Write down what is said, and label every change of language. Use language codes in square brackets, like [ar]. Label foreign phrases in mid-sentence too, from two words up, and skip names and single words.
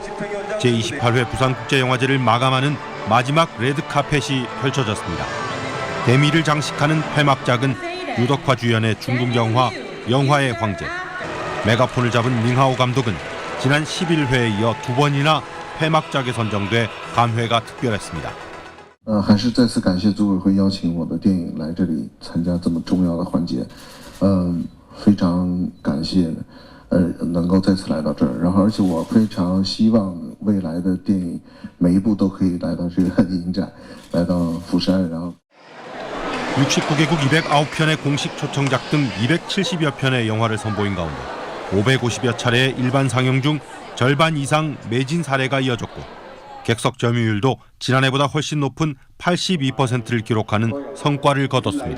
[ko] 제28회 부산국제영화제를 마감하는 마지막 레드카펫이 펼쳐졌습니다. 대미를 장식하는 폐막작은 유덕화 주연의 중국 영화 영화의 황제. 메가폰을 잡은 닝하오 감독은 지난 11회에 이어 2번이나 폐막작에 선정돼 감회가 특별했습니다. [zh] 还是再次感谢组委会邀请我的电影来这里参加这么重要的环节，非常感谢，能够再次来到这儿，然后而且我非常希望未来的电影每一部都可以来到这个影展，来到釜山，然后。 [ko] 69개국 209편의 공식 초청작 등 270여 편의 영화를 선보인 가운데 550여 차례의 일반 상영 중 절반 이상 매진 사례가 이어졌고 객석 점유율도 지난해보다 훨씬 높은 82%를 기록하는 성과를 거뒀습니다.